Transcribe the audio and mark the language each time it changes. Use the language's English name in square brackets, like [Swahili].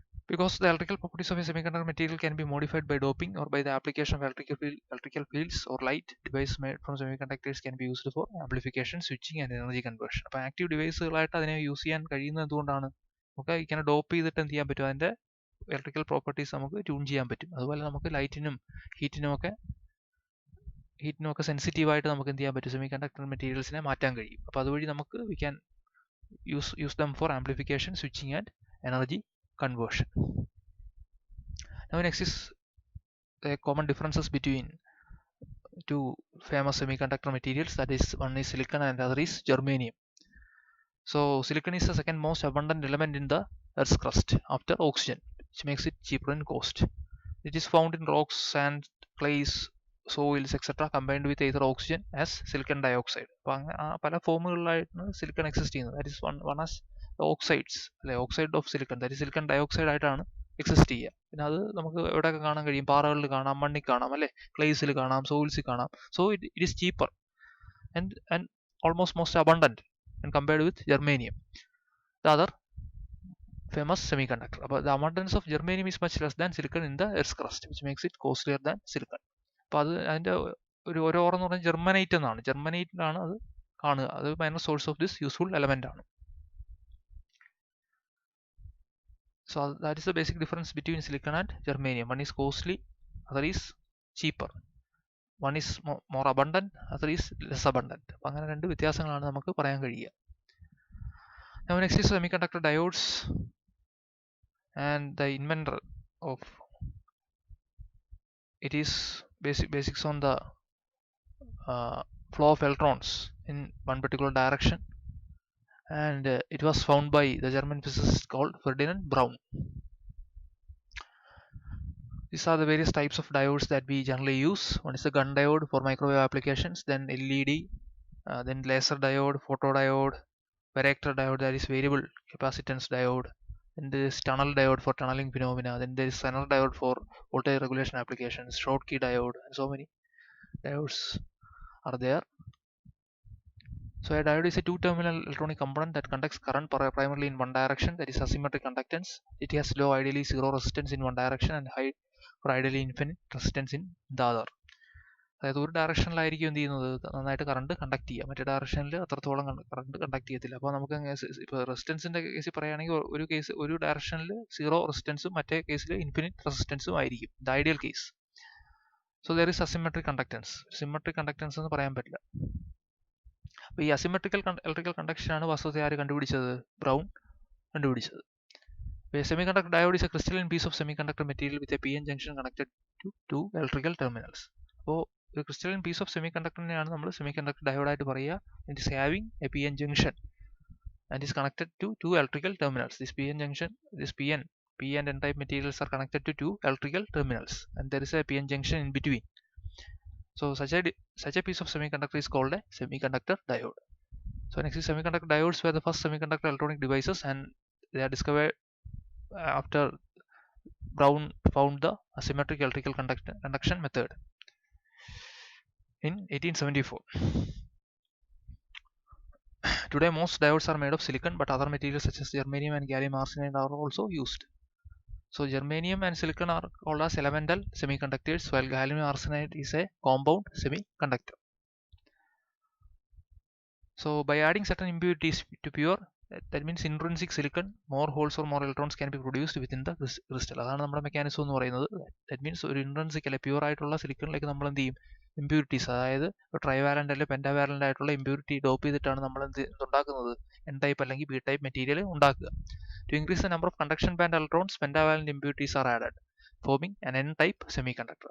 [English] Because the electrical properties of a semiconductor material can be modified by doping or by the application of electrical fields or light, devices made from semiconductors can be used for amplification, switching, and energy conversion. [Malayalam] അപ്പോൾ active ഡിവൈസുകളായിട്ട് അതിനെ use ചെയ്യാൻ കഴിയുന്നത് എന്തുകൊണ്ടാണ്, നമുക്ക് ഇങ്ങനെ dope ചെയ്തിട്ട് എന്ത് ചെയ്യാൻ പറ്റും, അതിൻ്റെ ഇലക്ട്രിക്കൽ പ്രോപ്പർട്ടീസ് നമുക്ക് ട്യൂൺ ചെയ്യാൻ പറ്റും. അതുപോലെ നമുക്ക് ലൈറ്റിനും ഹീറ്റിനും ഒക്കെ സെൻസിറ്റീവായിട്ട് നമുക്ക് എന്ത് ചെയ്യാൻ പറ്റും, സെമികണ്ടക്ടർ മെറ്റീരിയൽസിനെ മാറ്റാൻ കഴിയും. അപ്പോൾ അതുവഴി നമുക്ക് [English] We can use them for amplification, switching, and energy conversion. Now next is the common differences between two famous semiconductor materials, that is one is silicon and the other is germanium. So silicon is the second most abundant element in the Earth's crust after oxygen, which makes it cheaper in cost. It is found in rocks, sand, clays, soils, etc. combined with either oxygen as silicon dioxide. [Malayalam] പല ഫോമുകളിലായിട്ടാണ് silicon exist ചെയ്യുന്നത്. [English] that is one as oxides, [Malayalam] അല്ലെ, [English] oxide of silicon, that is silicon dioxide [Malayalam] ആയിട്ടാണ് exist ചെയ്യുക. പിന്നെ അത് നമുക്ക് എവിടെയൊക്കെ കാണാൻ കഴിയും, പാറകളിൽ കാണാം, മണ്ണിൽ കാണാം, അല്ലെ, ക്ലേസിൽ കാണാം, സോയിൽസിൽ കാണാം. [English] So it is cheaper and almost most abundant and compared with germanium, the other famous semiconductor. But the abundance of germanium is much less than silicon in the Earth's crust, which makes it costlier than silicon. [Malayalam] അപ്പോൾ അതിൻ്റെ ഒരു ഓറെന്ന് പറഞ്ഞാൽ ജെർമനൈറ്റ് എന്നാണ്. ജെർമനൈറ്റിലാണ് അത് കാണുക. [English] അത് minor source of this useful element ആണ്. So that is the basic difference between silicon and germanium. One is costly, other is cheaper. One is more abundant, other is less abundant. [Malayalam] അപ്പോൾ അങ്ങനെ രണ്ട് വ്യത്യാസങ്ങളാണ് നമുക്ക് പറയാൻ കഴിയുക. [English] Now next is semiconductor diodes, and the inventor of it is basics on the flow of electrons in one particular direction, and it was found by the German physicist called Ferdinand Braun. These are the various types of diodes that we generally use. One is the gun diode for microwave applications, then LED, then laser diode, photodiode, varactor diode, that is variable capacitance diode, then there is tunnel diode for tunneling phenomena, then there is Zener diode for voltage regulation applications, Schottky diode, and so many diodes are there. So a diode is a two-terminal electronic component that conducts current primarily in one direction, that is asymmetric conductance. It has low, ideally zero resistance in one direction, and high or ideally infinite resistance in the other. [Malayalam] അതായത് ഒരു ഡയറക്ഷനിലായിരിക്കും എന്ത് ചെയ്യുന്നത്, നന്നായിട്ട് current conduct ചെയ്യുക, മറ്റേ ഡയറക്ഷനിൽ അത്രത്തോളം current conduct ചെയ്യത്തില്ല. അപ്പോൾ നമുക്ക് ഇപ്പോൾ റെസിസ്റ്റൻസിന്റെ കേസിൽ പറയുകയാണെങ്കിൽ ഒരു ഡയറക്ഷനിൽ 0 റെസിസ്റ്റൻസും മറ്റേ കേസിൽ ഇൻഫിനിറ്റ് റെസിസ്റ്റൻസും ആയിരിക്കും, [English] The ideal case. So there is asymmetric conductance. [Malayalam] Symmetric conductance എന്ന് പറയാൻ പറ്റില്ല. അപ്പോൾ ഈ അസിമെട്രിക്കൽ ഇലക്ട്രിക്കൽ കണ്ടക്ഷൻ ആണ് വാസ്തവത്തിൽ ആര് കണ്ടുപിടിച്ചത്? ബ്രൗൺ കണ്ടുപിടിച്ചത്. [English] A semiconductor diode is a crystalline piece of semiconductor material with a PN junction connected to two electrical terminals. [Malayalam] അപ്പോൾ ഒരു [English] crystalline piece of semiconductor [Malayalam] നെയാണ് നമ്മൾ semiconductor diode ആയിട്ട് പറയുക. [English] It is having a PN junction and is connected to two electrical terminals. This PN junction, this P and N type materials are connected to two electrical terminals, and there is a PN junction in between. So such a piece of semiconductor is called a semiconductor diode. So next is semiconductor diodes were the first semiconductor electronic devices, and they are discovered after Brown found the asymmetric electrical conduction method in 1874. Today most diodes are made of silicon, but other materials such as germanium and gallium arsenide are also used. So germanium and silicon are called as elemental semiconductors, while gallium arsenide is a compound semiconductor. So by adding certain impurities to pure, that means intrinsic silicon, more holes or more electrons can be produced within the crystal. [Malayalam] അതാണ് നമ്മുടെ mechanism എന്ന് പറയുന്നത്. [English] that means [Malayalam] ഒരു intrinsic അല്ലെ pure ആയിട്ടുള്ള സിലിക്കണിലേക്ക് നമ്മൾ എന്ത് ചെയ്യും, ഇമ്പ്യൂരിറ്റീസ്, അതായത് ട്രൈവാലന്റ് അല്ലെങ്കിൽ പെന്റാവാലന്റ് ആയിട്ടുള്ള ഇമ്പ്യൂരിറ്റി ഡോപ്പ് ചെയ്തിട്ടാണ് നമ്മൾ എന്തുണ്ടാക്കുന്നത്, എൻ ടൈപ്പ് അല്ലെങ്കിൽ ബി ടൈപ്പ് മെറ്റീരിയൽ ഉണ്ടാക്കുക. [English] To increase the number of conduction band electrons, pentavalent impurities are added, forming an N type semiconductor.